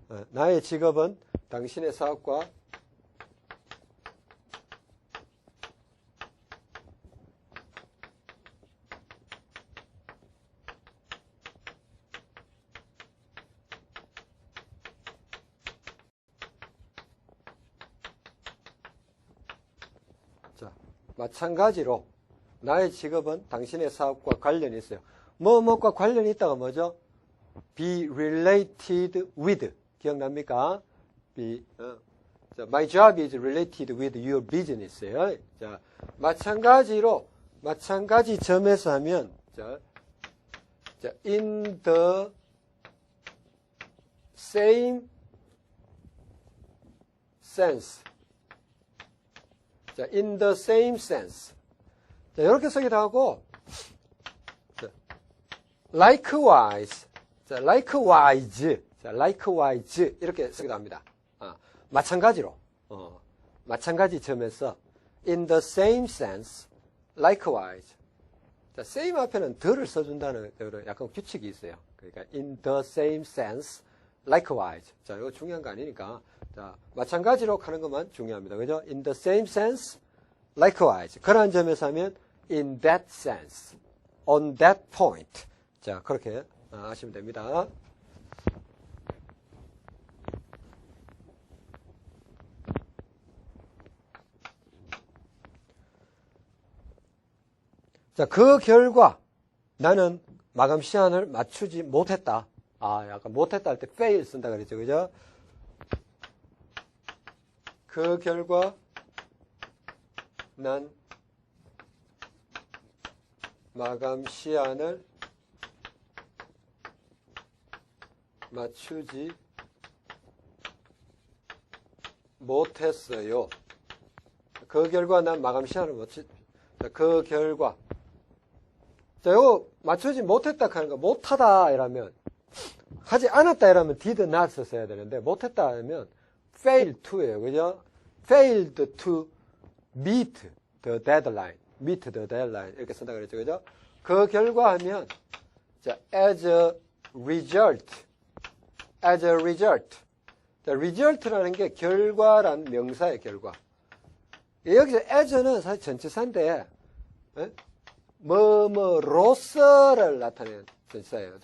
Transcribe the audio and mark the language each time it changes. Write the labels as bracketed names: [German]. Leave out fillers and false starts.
[Korean] 나의 직업은 당신의 사업과 자, 마찬가지로 나의 직업은 당신의 사업과 관련이 있어요. 뭐뭐과 관련이 있다가 뭐죠? [English] be related with 기억납니까? 자, my job is related with your business예요. [Korean] 자, 마찬가지로 마찬가지 점에서 하면 자, in the same sense. [English] 자, in the same sense. [Korean] 자, 이렇게 쓰기도 하고 자, likewise. [English] 자, likewise. [Korean] 자, likewise 이렇게 쓰기도 합니다. 마찬가지로 마찬가지 점에서 [English] in the same sense, likewise. [Korean] 자, same 앞에는 the를 써준다는 약간 규칙이 있어요. [English] 그러니까 in the same sense, likewise. [Korean] 자, 이거 중요한 거 아니니까 자, 마찬가지로 하는 것만 중요합니다. 그죠? [English] in the same sense, likewise. [Korean] 그러한 점에서 하면 [English] in that sense, on that point. [Korean] 자, 그렇게 하시면 됩니다. 자, 그 결과 나는 마감 시한을 맞추지 못했다. 약간 못했다 할 때 fail 쓴다 그랬죠. 그죠? 그 결과 난 마감 시한을 맞추지 못했어요. 그 결과 난 마감 시한을 그 결과 자, 요거 맞추지 못했다 하는 거, 못하다 이러면, 하지 않았다 이러면 did not 써야 되는데, 못했다 하면 failed to예요. 그죠? [English] failed to meet the deadline. meet the deadline. [Korean] 이렇게 쓴다 그랬죠. 그죠? 그 결과 하면, 자, as a result. [English] as a result. [Korean] 자, result라는 게 결과란 명사의 결과. 여기서 as는 사실 전치사인데, 뭐뭐로서를 나타내는 전치사예요.